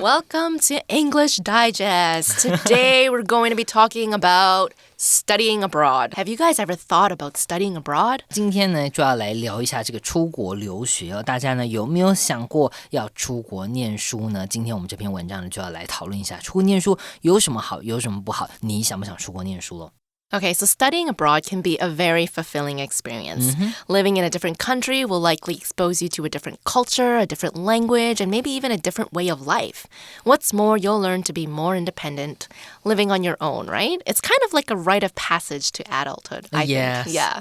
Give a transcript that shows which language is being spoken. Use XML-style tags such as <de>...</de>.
<en>Welcome to English Digest. Today we're going to be talking about studying abroad. Have you guys ever thought about studying abroad?</en> <zh>今天呢，就要来聊一下这个出国留学哦。大家呢有没有想过要出国念书呢？今天我们这篇文章呢就要来讨论一下，出国念书有什么好，有什么不好？你想不想出国念书咯？</zh> <en>Okay, so studying abroad can be a very fulfilling experience. Living in a different country will likely expose you to a different culture, a different language, and maybe even a different way of life. What's more, you'll learn to be more independent, living on your own, right? It's kind of like a rite of passage to adulthood, I think. Yeah.</en>